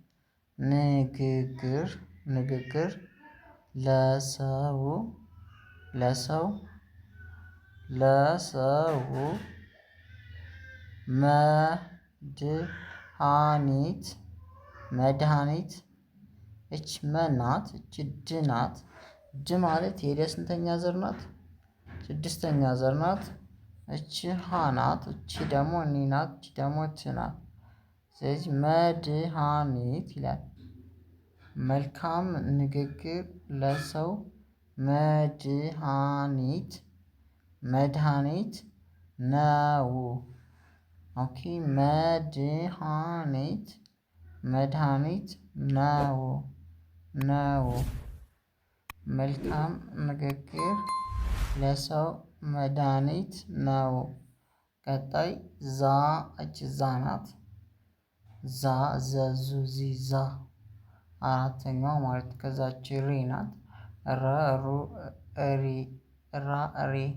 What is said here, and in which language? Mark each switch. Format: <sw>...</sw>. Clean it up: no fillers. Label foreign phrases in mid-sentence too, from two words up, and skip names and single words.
<am>ንግግር ንግግር ለሰው ለሰው ለሰው መድሃኒት መድሃኒት እች መ ናት። እች ድ ናት። ድ ማለት የደ ስንተኛ ዘር ናት? ስድስተኛ ዘር ናት። እች ሀ ናት። እቺ ደግሞ ኒ ናት። እቺ ደግሞ ት ናት። ስለዚህ መድሃኒት ይላል። መልካም ንግግር ለሰው መድሃኒት መድሃኒት ነው። ኦኬ መድሃኒት መድሃኒት ነው ነው። መልካም ንግግር ለሰው መድሃኒት ነው። ቀጣይ ዛ እች ዛ ናት። ዛ ዘዙ ዚዛ አራተኛው ማለት ከዛች ሬ ናት። ረ ሩ እሪ ራ ሬ</am>